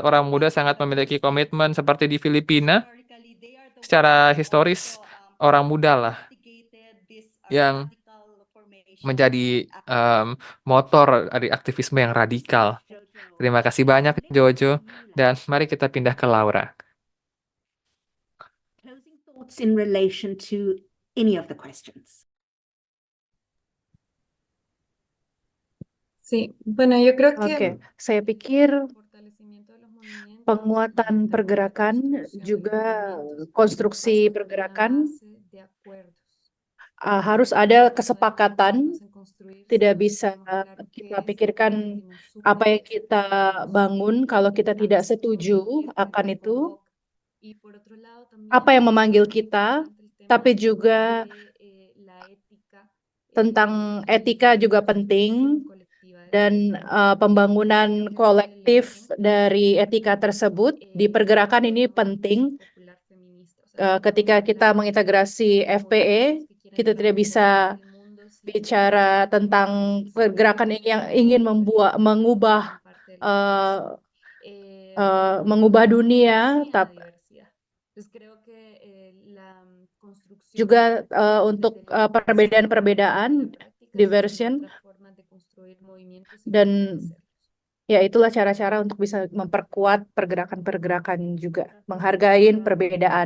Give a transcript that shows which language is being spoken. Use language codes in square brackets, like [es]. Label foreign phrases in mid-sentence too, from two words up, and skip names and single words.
[id] Orang muda sangat memiliki komitmen seperti di Filipina. Secara historis, orang muda lah yang menjadi motor dari aktivisme yang radikal. Terima kasih banyak, Jojo. Dan mari kita pindah ke Laura. [en] Closing thoughts in relation to any of the questions. [es] Sí, bueno, yo creo [id] Oke, [es] que [id] saya pikir [es] fortalecimiento de los movimientos, [id] penguatan [es] también [id] pergerakan [es] construcción [id] juga [es] de movimientos, [id] konstruksi [es] pasa por una [id] pergerakan [es] base de acuerdos. [id] harus ada kesepakatan. [es] Entonces, en construir [id] Tidak [es] siempre [id] bisa [es] tenemos claro qué [id] kita [es] es [id] pikirkan [es] lo que nos une, [id] apa yang kita bangun kalau kita tidak setuju [es] qué es lo que [id] akan [es] nos [id] itu, [es] convoca. Y por otro lado, también [id] apa yang memanggil [es] es [id] kita, [es] importante el tema [id] tapi juga [es] de la ética, [id] tentang etika juga penting, [es] colectiva de [id] dan pembangunan kolektif dari etika tersebut di pergerakan ini penting. [es] popular feminista. O sea, [id] Ketika kita mengintegrasi FPE, kita tidak bisa bicara tentang pergerakan yang ingin mengubah dunia, tapi juga untuk perbedaan-perbedaan, diversion, dan ya itulah cara-cara untuk bisa memperkuat pergerakan-pergerakan juga, menghargai perbedaan.